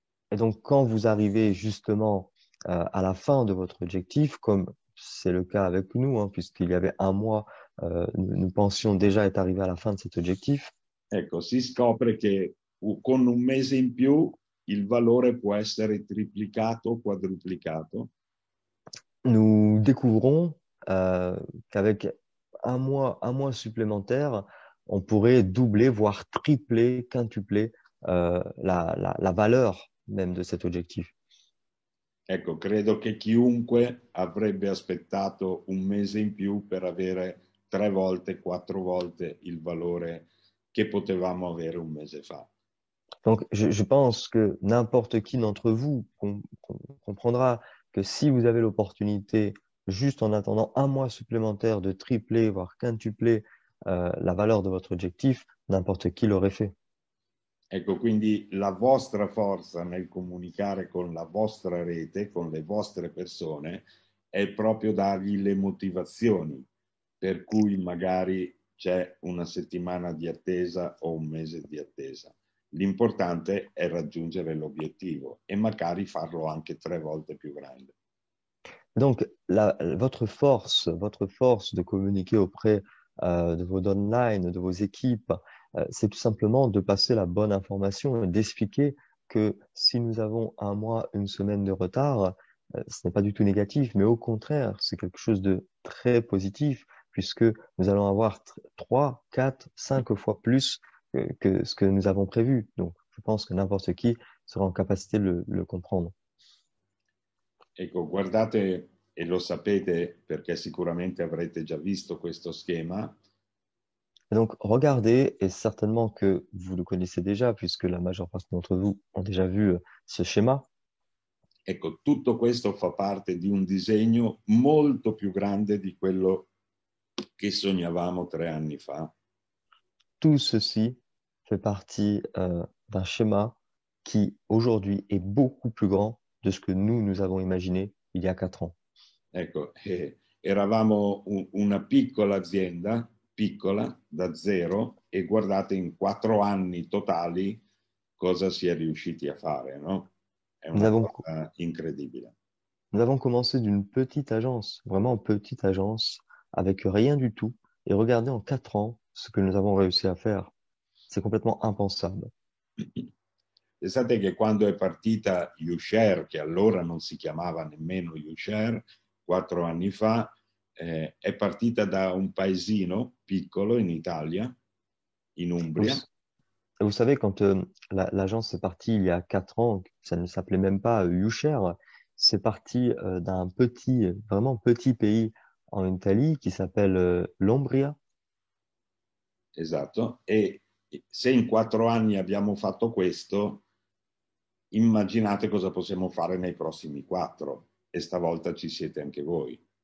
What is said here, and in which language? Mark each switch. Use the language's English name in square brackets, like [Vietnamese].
[French] Et donc, quand vous arrivez justement à la fin de votre objectif, comme c'est le cas avec nous, hein, puisqu'il y avait un mois, nous pensions déjà être arrivés à la fin de cet objectif, [Italian] ecco, si scopre che con un mese in più il valore può essere triplicato o quadruplicato. [French] nous découvrons qu'avec un mois supplémentaire, on pourrait doubler, voire tripler, quintupler la valeur même de cet objectif. [Italian] Ecco, credo che chiunque avrebbe aspettato un mese in più per avere 3 volte, 4 volte il valore che potevamo avere un mese fa. [French] Donc, je pense que n'importe qui d'entre vous comprendra que si vous avez l'opportunité, juste en attendant un mois supplémentaire, de tripler, voire quintupler la valeur de votre objectif, n'importe qui l'aurait fait. [Italian] Ecco, quindi la vostra forza nel comunicare con la vostra rete, con le vostre persone, è proprio dargli le motivazioni per cui magari c'è una settimana di attesa o un mese di attesa. L'importante è raggiungere l'obiettivo e magari farlo anche 3 volte più grande. [French] Donc, votre force de communiquer auprès de vos downlines, de vos équipes, c'est tout simplement de passer la bonne information et d'expliquer que si nous avons un mois, une semaine de retard, ce n'est pas du tout négatif, mais au contraire, c'est quelque chose de très positif, puisque nous allons avoir 3, 4, 5 fois plus que ce que nous avons prévu. Donc, je pense que n'importe qui sera en capacité de le comprendre. [Italian] Ecco, guardate, e lo sapete perché sicuramente avrete già visto questo schema, [French] Et donc, regardez, et certainement que vous le connaissez déjà, puisque la majeure partie d'entre vous ont déjà vu ce schéma. [Italian] ecco, tutto questo fa parte di un disegno molto più grande di quello che sognavamo 3 anni fa. [French] Tout ceci fait partie d'un schéma qui, aujourd'hui, est beaucoup plus grand de ce que nous avons imaginé il y a 4 ans. [Italian] Ecco, eravamo una piccola azienda, piccola, da zero, e guardate in 4 anni totali cosa si è riusciti a fare, no? È [French] Nous [Italian] una [French] avons, [Italian] cosa incredibile. [French] nous avons commencé d'une petite agence, vraiment petite agence, avec rien du tout. Et regardez en 4 ans ce que nous avons réussi à faire. C'est complètement impensable. [Italian] Pensate che quando è partita YouShare, che allora non si chiamava nemmeno YouShare, 4 anni fa, è partita da un paesino piccolo in Italia, in [French] Vous, [Italian] Umbria. [French] Et vous savez, quand l'agence est partie il y a 4 ans, ça ne s'appelait même pas YouShare, c'est parti d'un petit, vraiment petit pays en Italie qui s'appelle l'Umbria. [Italian] Esatto. E se in 4 anni abbiamo fatto questo, immaginate cosa possiamo fare nei prossimi 4. E stavolta ci siete anche voi.